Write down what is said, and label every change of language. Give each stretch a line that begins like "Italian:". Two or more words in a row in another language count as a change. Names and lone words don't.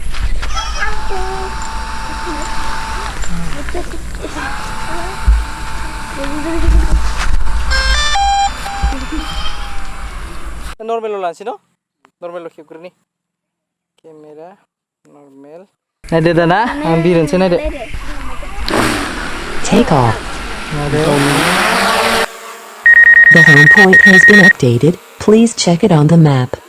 Bodo: नर्मेल लानोसै न' नर्मेल खेबग्रोनि केमेरा नर्मेल नायदो दाना आं बिरनोसै नायदो
English: Take off. The home point has been updated. Please check it on the map.